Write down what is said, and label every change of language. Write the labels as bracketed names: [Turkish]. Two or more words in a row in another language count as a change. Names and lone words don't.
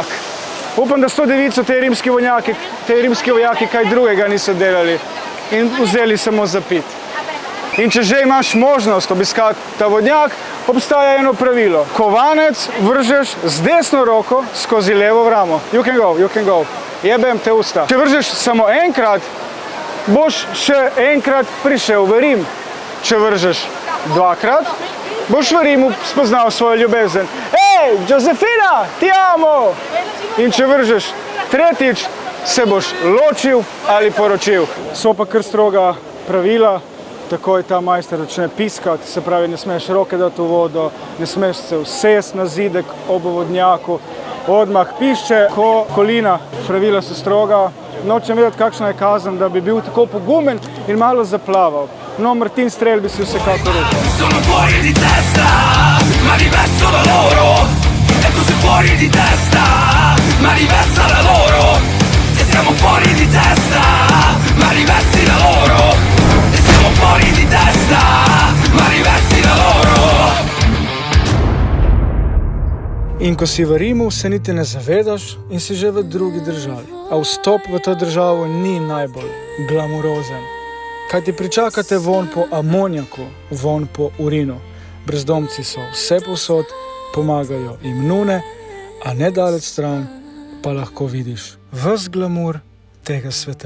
[Slovenian] Upam, da s to devico te rimski vojaki kaj drugega niso delali in vzeli samo zapit. In če že imaš možnost obiskati ta vodnjak, obstaja eno pravilo. Kovanec vržeš z desno roko skozi levo v ramo. [English] You can go. [Serbian] Jebem te usta. [Slovenian] Če vržeš samo enkrat, boš še enkrat prišel v Rim. Če vržeš dvakrat, boš v Rimu spoznal svojo ljubezen. [Italian] Ej, Josefina, ti amo! [Slovenian] In če vržeš tretjič, se boš ločil ali poročil. So pa kar stroga pravila. Takoj ta majster začne piskati, se pravi, ne smeš roke dati v vodo, ne smeš se usesti na zidek ob vodnjaku. [Serbian] Odmah pišče, ko kolina. [Slovenian] Pravila so stroga. Nočem vedeti, kakšna je kazen, da bi bil tako pogumen in malo zaplaval. No, Martin Strel bi si vsekako rekel. [Italian] Sono fuori di testa, ma diverso da loro. E tu sei fuori di testa, ma diversa da loro. E siamo fuori di testa, ma diversi da loro. Siamo fuori di testa, ma diversi da loro. [Slovenian] In ko si v Rimu, se niti ne zavedaš in si že v drugi državi. A vstop v to državo ni najbolj glamurozen. Kaj ti pričakate von po amonjaku, von po urinu. Brezdomci so vse povsod, pomagajo jim nune, a nedaleč stran pa lahko vidiš ves glamur tega sveta.